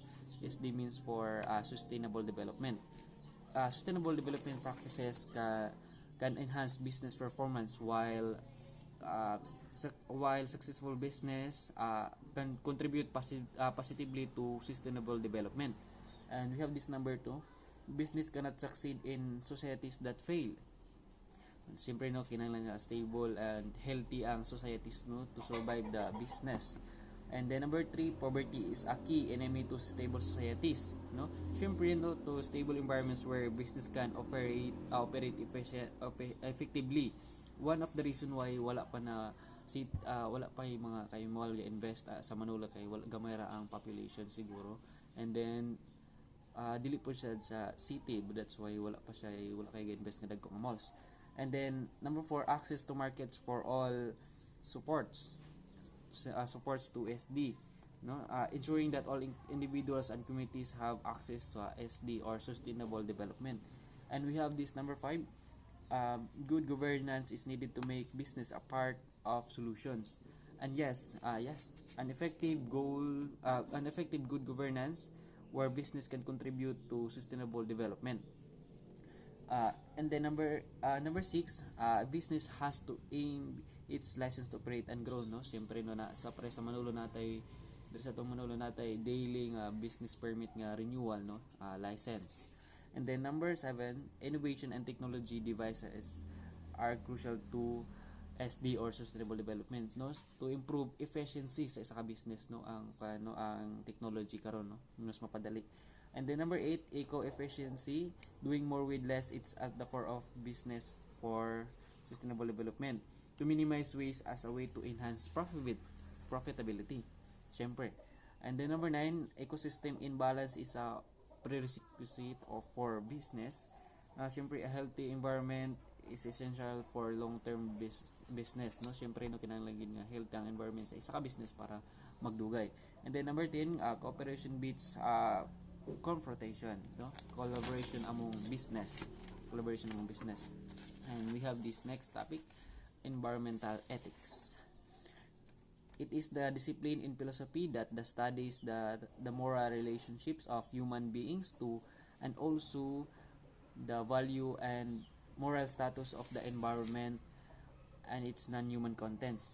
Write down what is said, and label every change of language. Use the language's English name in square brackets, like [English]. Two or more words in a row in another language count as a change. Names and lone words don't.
[English] SD means for sustainable development. Sustainable development practices can enhance business performance, while successful business can contribute positively to sustainable development. And we have this number two: business cannot succeed in societies that fail. [Cebuano] Siyempre no, kinahanglan [English] stable and healthy ang societies no to survive the business. And then number 3, poverty is a key enemy to stable societies, no? [Cebuano] Siyempre no, [English] to stable environments where business can operate effectively. One of the reason why [Cebuano] wala pa yung mga kayo mo invest sa Manila kay wala gamay ra ang population siguro. [English] And then [Cebuano] dili po siya sa city, [English] but that's why [Cebuano] wala kay invest nga dagko nga malls. [English] And then number 4, access to markets for all supports to SD, no? Ensuring that all individuals and communities have access to SD, or sustainable development. And we have this number 5: good governance is needed to make business a part of solutions. And yes, an effective good governance where business can contribute to sustainable development. And then number 6, business has to aim its license to operate and grow, no? [Cebuano] Siyempre no, sa Manolo natay daily nga [English] business permit [Cebuano] nga renewal, no? [English] License. And then number 7, innovation and technology devices are crucial to SD, or sustainable development, no? To improve efficiency [Cebuano] sa isa ka business, no, ang technology karon, no, mas mapadali. [English] And then number 8, eco-efficiency, doing more with less. It's at the core of business for sustainable development. To minimize waste as a way to enhance profitability, syempre. And then number 9, ecosystem imbalance is a prerequisite for business. Syempre, a healthy environment is essential for long-term business, no? [Cebuano] Syempre, no, kinahanglan nga healthy ang environment sa isa ka business para magdugay. [English] And then number 10, cooperation beats confrontation, no? Collaboration among business. And we have this next topic: environmental ethics. It is the discipline in philosophy that studies the moral relationships of human beings to, and also the value and moral status of the environment and its non-human contents.